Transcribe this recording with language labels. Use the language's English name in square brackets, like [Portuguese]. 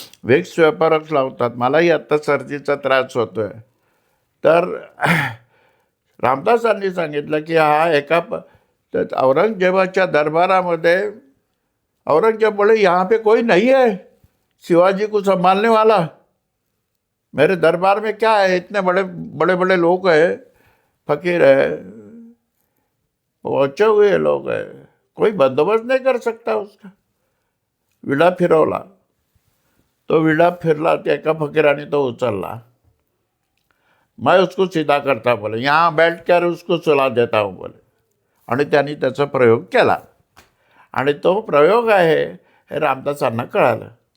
[Marathi] Vicks वेपरच लावतात. मलाही आत्ता सर्दीचा त्रास होतोय. तर रामदासांनी सांगितलं की हा तर औरंगजेबाच्या दरबारामध्ये औरंगजेब बोले [Hindi] यहाँ पे कोई नहीं है शिवाजी को संभालने वाला. मेरे दरबार में क्या है, इतने बड़े बड़े बड़े लोग हैं, फकीर है, पहुंचे हुए लोग हैं, कोई बंदोबस्त नहीं कर सकता उसका. [Marathi] विडा फिरवला. तो विडा फिरला, त्या एका फकीराने तो उचलला. [Hindi] मैं उसको सीधा करता बोले, यहाँ बैठ कर उसको सुला देता हूँ बोले. [Marathi] आणि त्यांनी त्याचा प्रयोग केला. आणि तो प्रयोग आहे हे रामदासांना कळालं.